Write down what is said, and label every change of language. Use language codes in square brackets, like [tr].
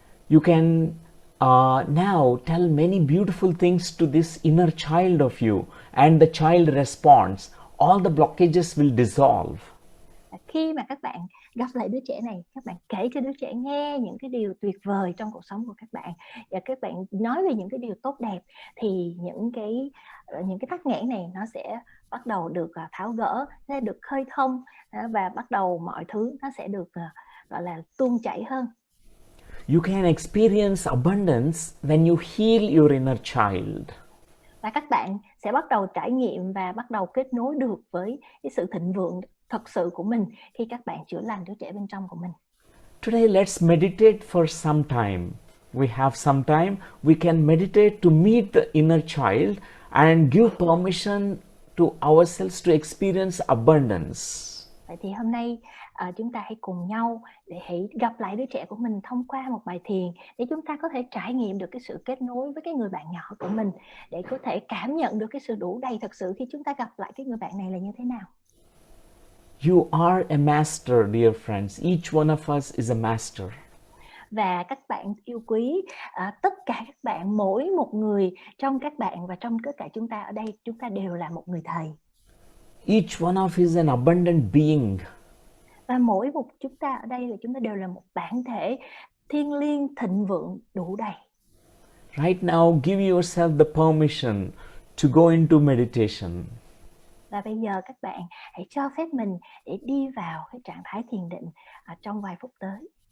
[en] You can now tell many beautiful things to this inner child of you, and the child responds. All the blockages will dissolve. [vi] Khi mà các bạn gặp lại đứa trẻ này, các bạn kể cho đứa trẻ nghe những cái điều tuyệt vời trong cuộc sống của các bạn, và các bạn nói về những cái điều tốt đẹp, thì những cái tắc nghẽn này nó sẽ bắt đầu được tháo gỡ, sẽ được khơi thông, và bắt đầu mọi thứ nó sẽ được gọi là tuôn chảy hơn. [en] You can experience abundance when you heal your inner child. [vi] Và các bạn sẽ bắt đầu trải nghiệm và bắt đầu kết nối được với cái sự thịnh vượng thật sự của mình khi các bạn chữa lành đứa trẻ bên trong của mình. [en] Today let's meditate for some time. We have some time. We can meditate to meet the inner child and give permission to ourselves to experience abundance. [vi] Vậy thì hôm nay chúng ta hãy cùng nhau để hãy gặp lại đứa trẻ của mình thông qua một bài thiền để chúng ta có thể trải nghiệm được cái sự kết nối với cái người bạn nhỏ của mình, để có thể cảm nhận được cái sự đủ đầy thật sự khi chúng ta gặp lại cái người bạn này là như thế nào. [en] You are a master, dear friends. Each one of us is a master. [vi] Và các bạn yêu quý, tất cả các bạn, mỗi một người trong các bạn và trong tất cả chúng ta ở đây, chúng ta đều là một người thầy. [en] Each one of us is an abundant being. [vi] Và mỗi một chúng ta ở đây là chúng ta đều là một bản thể thiêng liêng, thịnh vượng, đủ đầy. [en] Right now, give yourself the permission to go into meditation. [vi] Và bây giờ các bạn hãy cho phép mình để đi vào cái trạng thái thiền định trong vài phút tới.